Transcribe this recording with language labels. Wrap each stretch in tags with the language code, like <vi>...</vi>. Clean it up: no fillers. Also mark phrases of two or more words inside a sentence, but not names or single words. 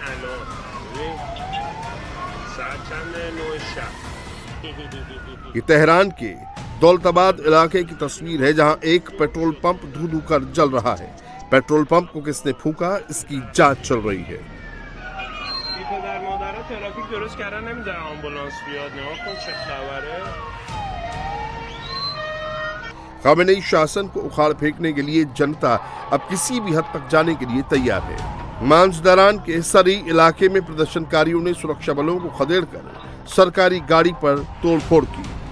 <hi>ये तेहरान के दौलताबाद इलाके की तस्वीर है, जहां एक पेट्रोल पंप धू-धू कर जल रहा है। पेट्रोल पंप को किसने फूंका, इसकी जांच चल रही है।</hi> <fa>پدر مادرها ترافیک درست کردن نمیذارن آمبولانس بیاد. نگاه کن چه خبره.</fa> <hi>खामेनेई शासन को उखाड़ फेंकने के लिए जनता अब किसी भी हद तक जाने के लिए तैयार है। मांझदरान के सरी इलाके में प्रदर्शनकारियों ने सुरक्षा बलों को खदेड़कर सरकारी गाड़ी पर तोड़फोड़ की।</hi>